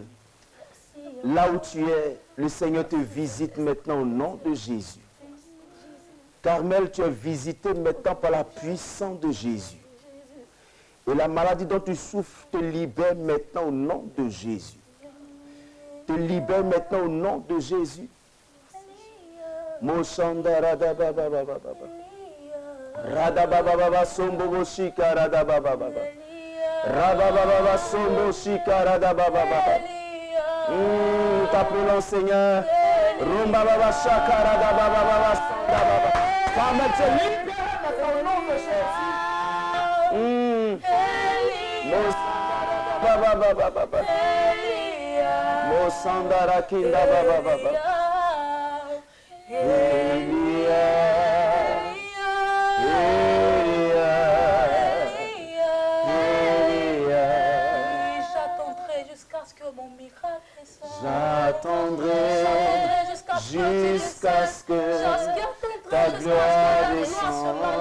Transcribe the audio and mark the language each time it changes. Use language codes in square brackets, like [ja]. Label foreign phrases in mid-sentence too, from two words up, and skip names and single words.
[fr] Là où tu es, le Seigneur te visite maintenant au nom de Jésus. Carmel, tu es visité maintenant par la puissance de Jésus. Et la maladie dont tu souffres te libère maintenant au nom de Jésus. Te libère maintenant au nom de Jésus. Moshanda rada baba baba baba. Rada baba baba sombo shika rada baba baba. Rada baba baba sombo shika rada baba baba. T'appelons Seigneur. Rumba baba shaka rada baba baba sanda baba. Carmel, te libère maintenant au nom de Jésus. Baba baba baba. Mosandara kinda baba baba. Elia. J'attendrai jusqu'à ce que mon miracle soit. J'attendrai jusqu'à ce que ta gloire descende.